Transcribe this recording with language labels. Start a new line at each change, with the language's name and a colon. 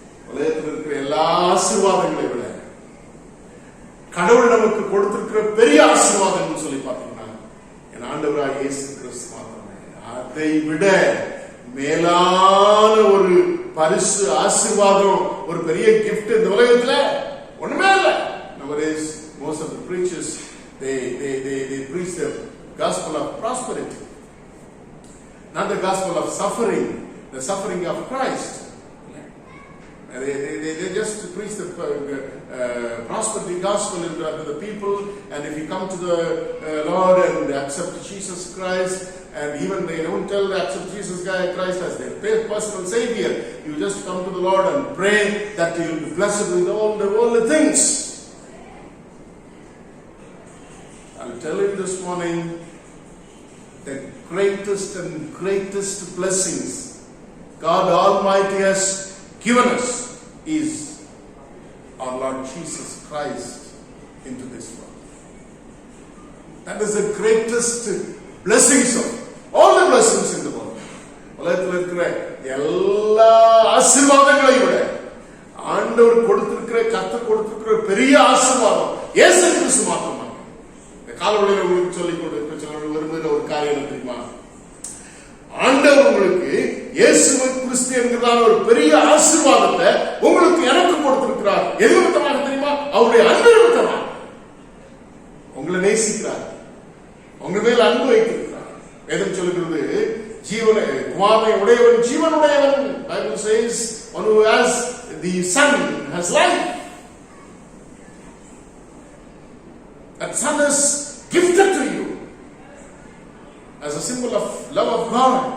Tamil: உலகத்தில் இருக்கிற எல்லா ஆசீர்வாதங்களை விட கடவுள் நமக்கு கொடுத்திருக்கிற பெரிய ஆசீர்வாதம் சொல்லி பார்த்தீங்கன்னா என் ஆண்டவராகிய இயேசு கிறிஸ்து மாத்திரமே. அதை விட மேலான ஒரு பரிசு, ஆசீர்வாதம், ஒரு பெரிய கிஃப்ட் இந்த உலகத்துல ஒண்ணுமே இல்லை.
English: Nowadays most of the preachers they preach the gospel of prosperity, not the gospel of suffering, the suffering of Christ. They just preach the prosperity gospel to the people, and if you come to the Lord and accept Jesus Christ, and even they don't tell to accept Jesus Christ as their personal savior, you just come to the Lord and pray that you will be blessed with all the worldly things. I'll tell you this morning, the greatest and greatest blessings God Almighty has given us is our Lord Jesus Christ into this world. That is the greatest blessings of all the blessings in the world.
Tamil: உலகத்தில் இருக்கிற எல்லா ஆசீர்வாதங்களையும் விட ஆண்டவர் கொடுத்திருக்கிற, கர்த்தர் கொடுத்திருக்கிற பெரிய ஆசீர்வாதம் இயேசு கிறிஸ்து மாத்திரமா. இந்த காலவழியில் உங்களுக்கு சொல்லிக் கொடுக்க விரும்புகிற ஒரு காரியம் தெரியுமா? ஆண்டவர் உங்களுக்கு இயேசு கிறிஸ்து என்கிறதான ஒரு பெரிய ஆசீர்வாதத்தை உங்களுக்கு எனக்கு கொடுத்திருக்கிறார். எது நிமித்தமாக தெரியுமா? அவருடைய அன்பு நிமித்தமாக. உங்களை நேசிக்கிறார், உங்க மேல் அன்பு வைத்திருக்கிறார். வேதம் சொல்லுகிறது, ஜீவனை குமாரனை உடையவன் ஜீவனுடையவன்.
English: Bible says, one who has the Son has life. That Son is gifted to you as a symbol of love of God.